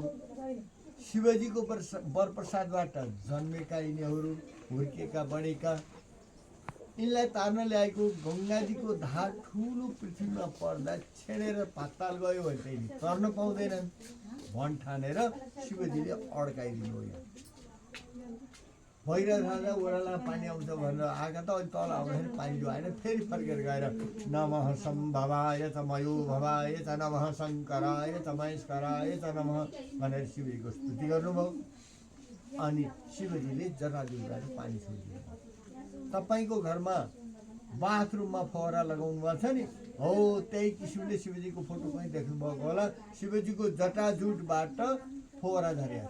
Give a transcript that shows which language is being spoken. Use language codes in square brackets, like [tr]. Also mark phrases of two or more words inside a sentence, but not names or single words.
[ne] शिवजीको वरप्रसादबाट जन्मेका यिनीहरू, हुर्केका बढेका, यिनलाई तार्न ल्याएको गङ्गाजीको धार ठुलो पृथ्वीमा पर्दा छेडेर पाताल गयो भने चाहिँ तर्न पाउँदैनन् भन् ठानेर शिवजीले अड्काइदिनु हो। भइरहेको राजा ओह्राला पानी आउँछ भनेर आएका त अहिले तल आउँदाखेरि पानी जो आएन, फेरि फर्केर गएर [sa] नमः सम्भवाय च मयो भवाय च नमः शङ्कराय च महेश्वराय च नमः [ne] भनेर शिवजीको स्तुति गर्नुभयो। अनि शिवजीले जटाजुबाट पानी छोडिदिनु। तपाईँको घरमा बाथरुममा फोहरा लगाउनु भएको छ नि, हो त्यही किसिमले शिवजीको फोटो पनि देख्नुभएको होला। शिवजीको जटाजुटबाट फोहरा झरेको छ।